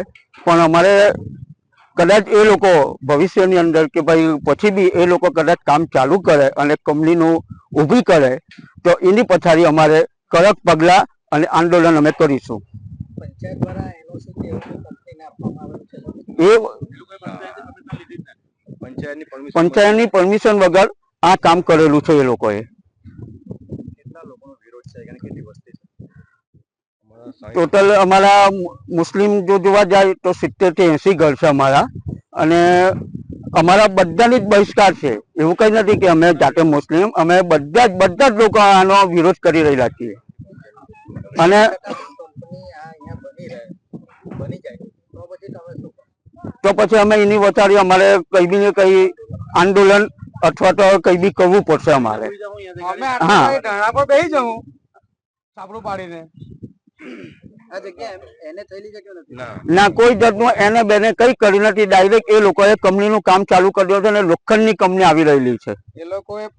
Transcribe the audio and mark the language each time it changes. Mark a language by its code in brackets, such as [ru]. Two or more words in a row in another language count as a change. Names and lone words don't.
[gu] પણ અમારે કદાચ એ લોકો ભવિષ્યની અંદર કે ભાઈ પછી બી એ લોકો કદાચ કામ ચાલુ કરે અને કંપનીનું ઊભી કરે તો એની પછાડી અમારે કડક પગલા અને આંદોલન અમે કરીશું। પંચાયતની પરમિશન વગર આ કામ કરેલું છે એ લોકોએ। ટોટલ અમારા મુસ્લિમ જો જોવા જાય તો 70 થી 80 ઘર હૈ અમારા, અને અમારા બધાની બહિષ્કાર હૈ। એવં કઈ નહીં કે અમે જાતે મુસ્લિમ, અમે બધા લોગ આનો વિરોધ કરી રહેલા છીએ। અને તો પછી અમે એની વચારી અમારે કઈ બી ને કઈ આંદોલન અથવા તો કઈ બી કરવું પડશે અમારે. અમે હા. ધરણા પર બેસી જવું સાપડું પાડીને. આ જગ્યા એને થયેલી છે કે નથી? ના, કોઈ જાતનું એને બેને કઈ કરી નથી. ડાયરેક્ટ એ લોકોએ કંપનીનું કામ ચાલુ કરી દીધું છે અને લોખંડની કંપની આવી રહેલી છે.